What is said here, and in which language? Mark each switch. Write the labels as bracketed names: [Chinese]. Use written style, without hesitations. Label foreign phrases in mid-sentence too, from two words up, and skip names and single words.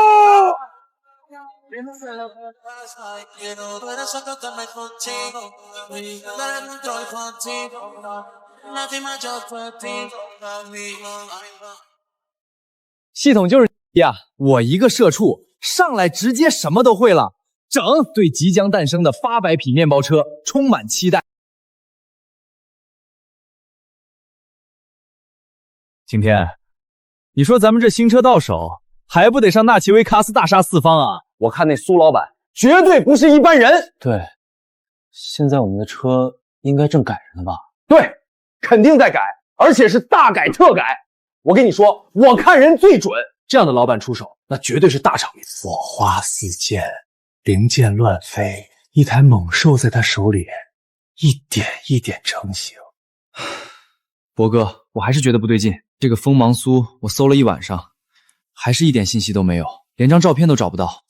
[Chinese] 系統就是呀，我一個社畜上來直接什麼都會了，整對即將誕生的800匹麵包車充滿期待。晴天，你說咱們這新車到手，還不得上納奇維卡斯大殺四方啊？我看那蘇老板絕對不是一般人。对，现在我们的车应该正改着呢吧？对，肯定在改，而且是大改特改。我跟你說，我看人最準，這樣的老板出手，那絕對是大場面。火花四濺，零件亂飛，一台猛獸在他手裡一點一點成型。博哥，我還是覺得不對勁。這個鋒芒蘇我搜了一晚上，還是一點信息都沒有，連張照片都找不到。